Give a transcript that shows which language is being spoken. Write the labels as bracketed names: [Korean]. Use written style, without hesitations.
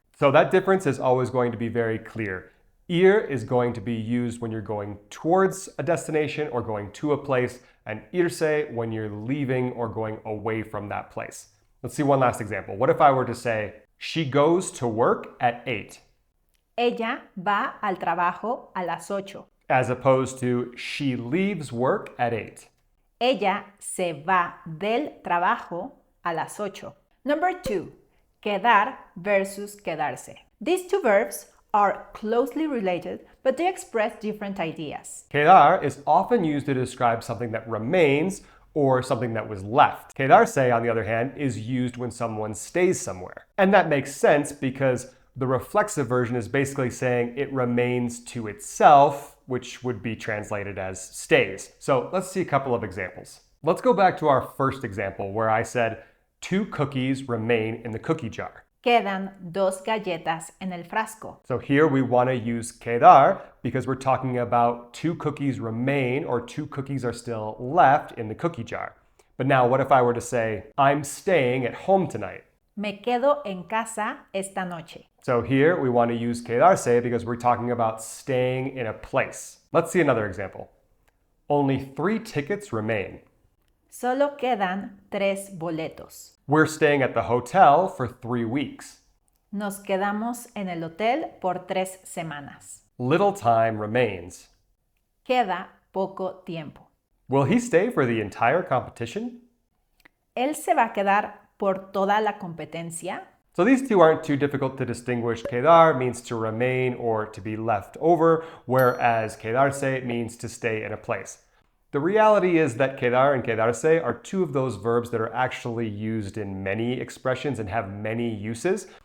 [English] So that difference is always going to be very clear. Ir is going to be used when you're going towards a destination or going to a place, and irse when you're leaving or going away from that place. Let's see one last example. What if I were to say, she goes to work at 8? [Spanish] Ella va al trabajo a las 8. [English] As opposed to, she leaves work at 8. [Spanish] Ella se va del trabajo a las 8. [English] Number 2, quedar versus quedarse. These two verbs are closely related, but they express different ideas. Quedar is often used to describe something that remains or something that was left. Quedarse, on the other hand, is used when someone stays somewhere. And that makes sense because the reflexive version is basically saying it remains to itself, which would be translated as stays. So let's see a couple of examples. Let's go back to our first example where I said 2 cookies remain in the cookie jar. [Spanish] Quedan dos galletas en el frasco. [English] So here we want to use quedar because we're talking about 2 cookies remain or 2 cookies are still left in the cookie jar. But now what if I were to say, I'm staying at home tonight? [Spanish] Me quedo en casa esta noche. [English] So here we want to use quedarse because we're talking about staying in a place. Let's see another example. Only 3 tickets remain. [Spanish] Solo quedan 3 boletos. [English] We're staying at the hotel for 3 weeks. [Spanish] Nos quedamos en el hotel por 3 semanas. [English] Little time remains. [Spanish] Queda poco tiempo. [English] Will he stay for the entire competition? [Spanish] ¿Él se va a quedar por toda la competencia? [English] So these two aren't too difficult to distinguish. Quedar means to remain or to be left over, whereas quedarse means to stay in a place. The reality is that quedar and quedarse are 2 of those verbs that are actually used in many expressions and have many uses.